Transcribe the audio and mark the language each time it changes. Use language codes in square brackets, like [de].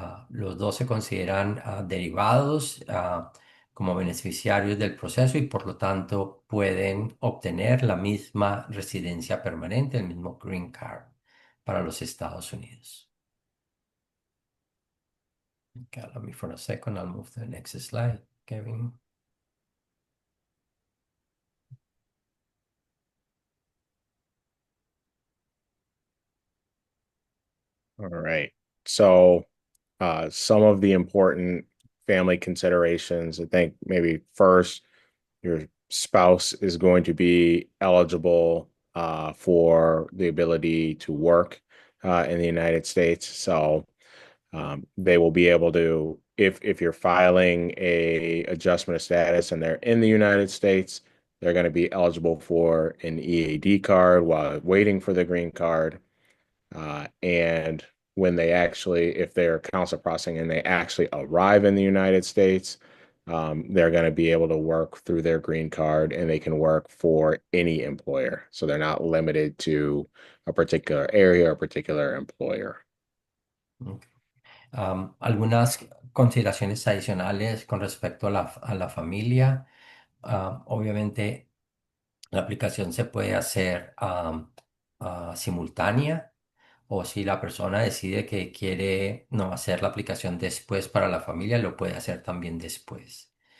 [es] Los dos se consideran derivados como beneficiarios del proceso y por lo tanto pueden obtener la misma residencia permanente, el mismo green card para los Estados Unidos. [en] Okay, allow me for a second. I'll move to the next slide, Kevin. All right. So, some of the important family considerations, I think maybe first, your spouse is going to be eligible for the ability to work in the United States. So, they will be able to, if you're filing a adjustment of status and they're in the United States, they're going to be eligible for an EAD card while waiting for the green card. And when they actually, if they're council processing and they actually arrive in the United States, they're going to be able to work through their green card and they can work for any employer. So they're not limited to a particular area or a particular employer. Ok. [es] Algunas consideraciones adicionales con respecto a la familia. Obviamente, la aplicación se puede hacer simultánea o si la persona decide que quiere no hacer la aplicación después para la familia, lo puede hacer también después.